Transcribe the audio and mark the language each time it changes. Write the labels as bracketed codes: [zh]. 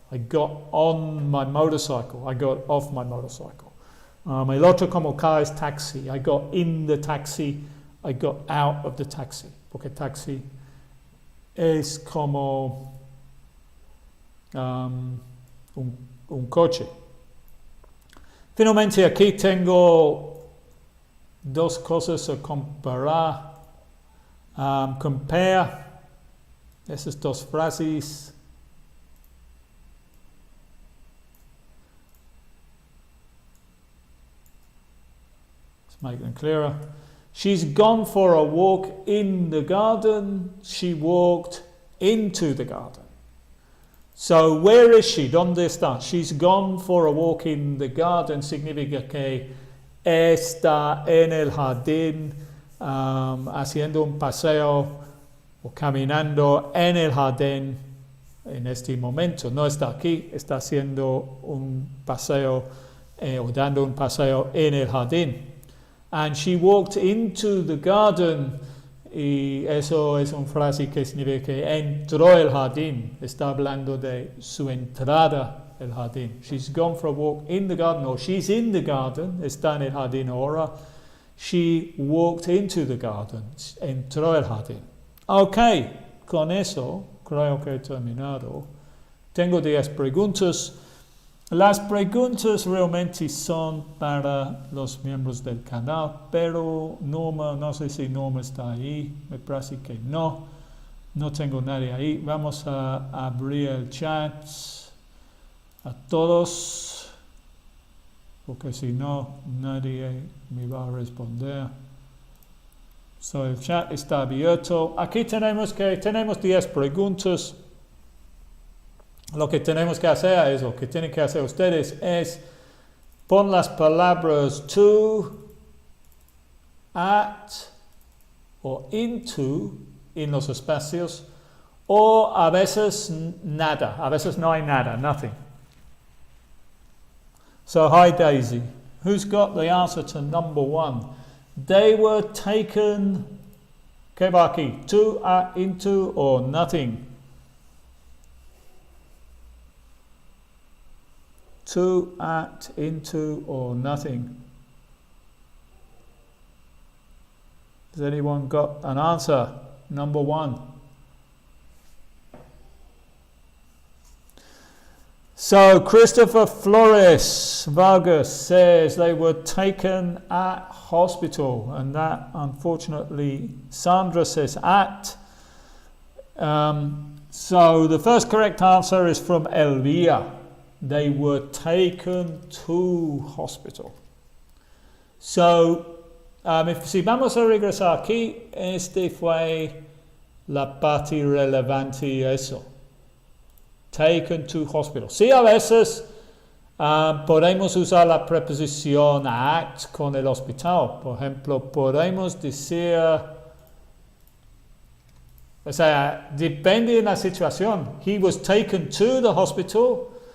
[en] I got on my motorcycle, I got off my motorcycle. [es] El otro como car es taxi. [en] I got in the taxi, I got out of the taxi. [es] Porque taxi es como un coche. Finalmente aquí tengo dos cosas a comparar. Compare esas dos frases. [en] Make them clearer. She's gone for a walk in the garden. She walked into the garden. So where is she? [es] ¿Dónde está? [en] She's gone for a walk in the garden [es] significa que está en el jardín haciendo un paseo o caminando en el jardín en este momento. No está aquí, está haciendo un paseo o dando un paseo en el jardín. [en] And she walked into the garden. [es] Y eso es una frase que significa que entró el jardín. Está hablando de su entrada al jardín. [en] She's gone for a walk in the garden, or she's in the garden. [es] Está en el jardín ahora. [en] She walked into the garden. [es] Entró el jardín. Ok, con eso creo que he terminado. Tengo 10 preguntas. Las preguntas realmente son para los miembros del canal, pero Norma, no sé si Norma está ahí, me parece que no tengo nadie ahí. Vamos a abrir el chat a todos, porque si no, nadie me va a responder. So, el chat está abierto. Aquí tenemos 10 preguntas. Lo que tenemos que hacer es, lo que tienen que hacer ustedes es pon las palabras to, at o into en los espacios, o a veces nada, a veces no hay nada, [en] nothing. So, hi Daisy. Who's got the answer to number 1? They were taken [es] ¿Qué va aquí? [en] To, at, into, or nothing. To, at, into, or nothing. Has anyone got an answer? Number 1. So Christopher Flores Vargas says they were taken at hospital, and that unfortunately Sandra says at. So the first correct answer is from Elvira. They were taken to hospital. [es] So si vamos a regresar aquí, fue la parte relevante y eso. [en] Taken to hospital. [es] Sí, a veces podemos usar la preposición at con el hospital. Por ejemplo, podemos decir, o sea, depende de la situación. [en] He was taken to the hospital.